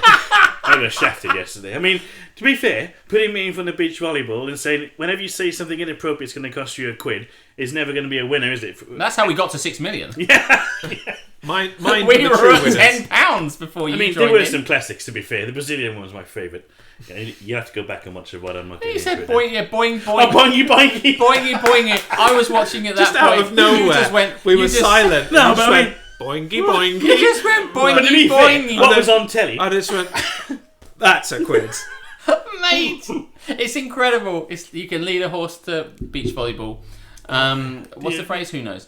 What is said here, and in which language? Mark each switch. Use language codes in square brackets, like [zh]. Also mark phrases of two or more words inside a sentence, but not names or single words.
[en] I got shafted yesterday. I mean, to be fair, putting me in from the beach volleyball and saying whenever you say something inappropriate, it's going to cost you a quid is never going to be a winner, is it? That's how we got to 6 million. Mine We were the were true at winners. £10 before you I mean, joined there were in. some classics. To be fair, the Brazilian one was my favourite. Yeah, you have to go back and watch it. What I'm not. You said boing, boing, Oh, boing. boingy, boingy. Boingy, boingy. I was watching it that Just out point. of nowhere, You just went, we you were just- silent. No, and but just I went, boingy boingy. You just went But to boingy, be fair, boingy. what was on telly? I just went. That's a quid. Mate, it's incredible. You can lead a horse to beach volleyball. What's the phrase? Who knows?